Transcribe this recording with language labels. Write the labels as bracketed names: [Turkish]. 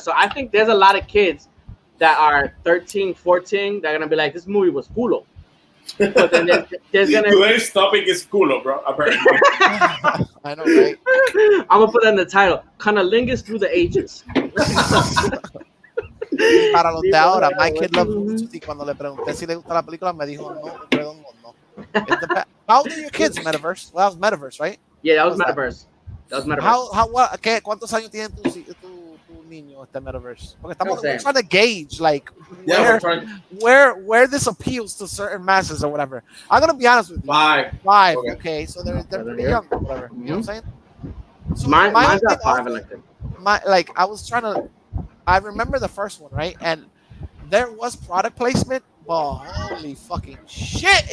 [English] So I think there's a lot of kids that are 13, 14 that are gonna be like, this movie was culo. But then there's gonna. Today's topic is culo, bro. Apparently. I know, right? I'm gonna put that in the title. Cunnilingus through the ages. [Spanish] Y para los de ahora, [English] my kid loves movies. [Spanish] Y cuando le pregunté si le gusta la película, me dijo no, un redondo no. [English] How old are your kids, Metaverse? Well, that was Metaverse, right? Yeah, that was Metaverse. That was Metaverse. [Spanish] ¿Cuántos años tiene tu niño este Metaverse? Porque [English] we're trying to gauge like where this appeals to certain masses or whatever. I'm gonna be honest with you. 5. Okay, so they're pretty young, or whatever. You know what I'm saying? So Mine's got 5 I was trying to. I remember the first one, right? And there was product placement, but holy fucking shit!